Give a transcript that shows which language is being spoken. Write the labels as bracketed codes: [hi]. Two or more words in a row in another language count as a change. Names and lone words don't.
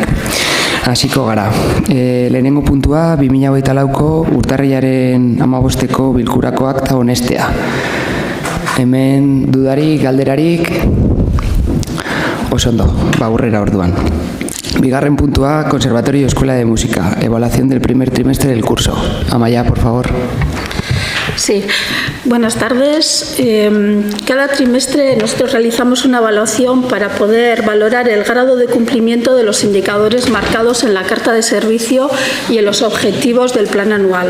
[eu] Hasiko gara. Lehenengo puntua 2024ko urtarrilaren 15ko bilkurako akta onestea. Hemen dudarik, galderarik, oso ondo, aurrera orduan. Bigarren puntua, [es] Conservatorio y Escuela de Música, evaluación del primer trimestre del curso. Amaya, por favor. Sí, buenas tardes. Cada trimestre nosotros realizamos una evaluación para poder valorar el grado de cumplimiento de los indicadores marcados en la carta de servicio y en los objetivos del plan anual.